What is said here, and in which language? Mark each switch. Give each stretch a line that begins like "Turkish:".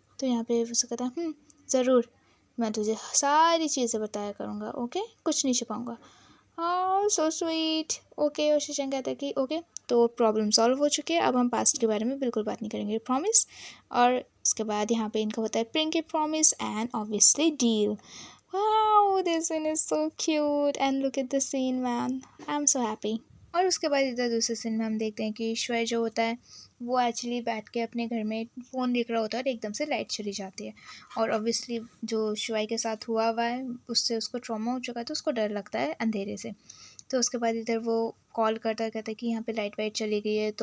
Hindi: तो यहाँ पे वसु कहता है ज़रूर, मैं तुझे सारी चीज़ें बताया करूँगा, ओके, कुछ नहीं छुपाऊँगा। हाँ सो स्वीट। ओके और शीशंग कहता है कि ओके तो प्रॉब्लम सॉल्व हो चुकी है, अब हम पास्ट के बारे में बिल्कुल बात नहीं करेंगे, प्रॉमिस। और उसके बाद यहाँ पे इनका होता है pinky promise and obviously deal.
English: Wow, this scene is so cute and look at the scene, man. I'm so happy.
Hindi: और उसके बाद इधर दूसरे सीन में हम देखते हैं कि श्वेय जो होता है वो एक्चुअली बैठ के अपने घर में फ़ोन देख रहा होता है और एकदम से लाइट चली जाती है। और ऑब्वियसली जो श्वेय के साथ हुआ है उससे उसको ट्रॉमा हो चुका है, तो उसको डर लगता है अंधेरे से। तो उसके बाद इधर वो कॉल करता है, कहता है कि यहाँ पे लाइट वाइट चली गई है।